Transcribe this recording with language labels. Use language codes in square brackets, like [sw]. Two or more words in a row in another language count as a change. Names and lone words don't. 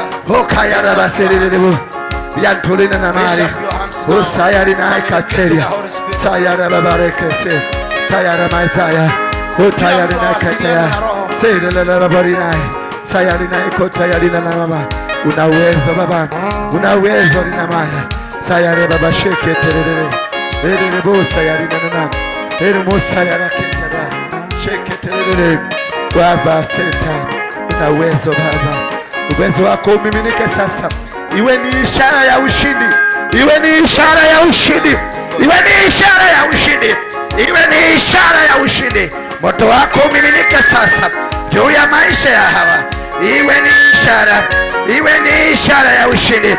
[sw] Ukayarabasiriribu yantulina na mali usayarina ikateria sayara babarekese tayara maisaya utayarina kataya sayara babarina sayarina ikotayarina na mama. Una uwezo Baba, una uwezo lina maya sayare baba sheke terere ere bosa yarina na ere mosa yaraketara sheke terere Baba senta. Una uwezo Baba, uwezo wako umiminike sasa, iwe ni ishara ya ushindi, iwe ni ishara ya ushindi, iwe ni ishara ya ushindi, iwe ni ishara ya ushindi. Moto wako umiminike sasa juu ya maisha ya hawa, iwe ni ishara, iwe ni ishara ya ushindi.